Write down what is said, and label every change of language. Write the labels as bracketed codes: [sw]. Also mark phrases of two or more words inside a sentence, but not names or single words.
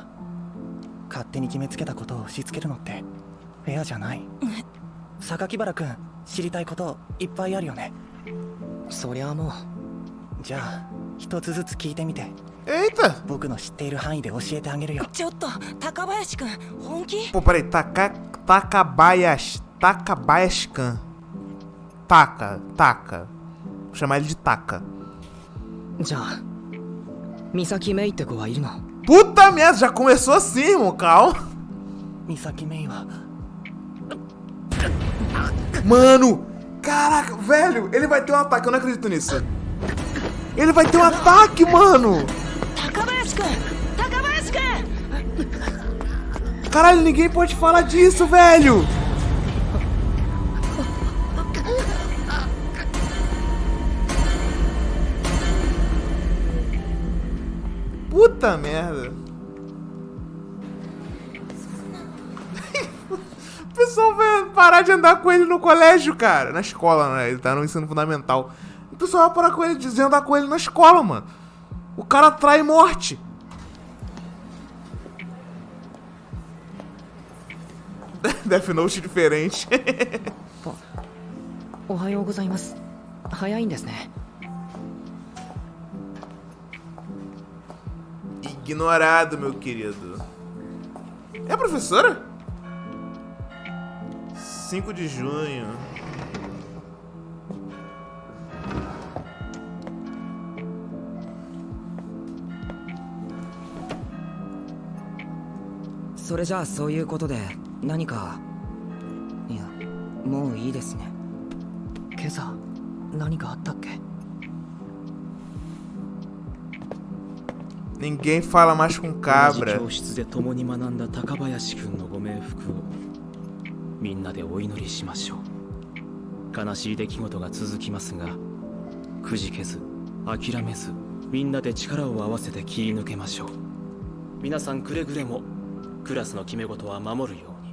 [ja] 勝手に決めつけたことを押し付けるのってフェアじゃない。榊原くん、知りたいこといっぱいあるよね。そりゃあもう。じゃあ一つずつ聞いてみて。 [pt] Eita! [ja] 僕の知っている範囲で教えてあげるよ。ちょっと高林くん、本気？ [pt] Pô, peraí. Takabayashi-kun. Taka. Vou chamar ele de Taka. [ja] じゃあ美咲メイって子はいるの？ [pt] Puta merda, já começou assim, irmão. Calma. [ja] 美咲メイは [pt] Mano, caraca, velho, ele vai ter um ataque, eu não acredito nisso. Ele vai ter um ataque, mano. [ja] 高林くん、高林くん。 [pt] Caralho, ninguém pode falar disso, velho! Puta merda! O pessoal vai parar de andar com ele no colégio, cara. Na escola, né? Ele tá no ensino fundamental. O pessoal vai parar com ele, de andar com ele na escola, mano. O cara trai morte. Death Note diferente. [ja] おはようございます。早いんですね。 [pt] Ignorado, meu querido. É a professora? 5 de junho. [ja] それじゃあそういうことで何か。いや、もういいですね。今朝何かあったっけ？ [pt] Ninguém fala mais com cabra. [ja] 教室で共に学んだ高林くんのご冥福をみんなでお祈りしましょう。悲しい出来事が続きますが、くじけず諦めずみんなで力を合わせて切り抜けましょう。皆さんくれぐれもクラスの決め事は守るように。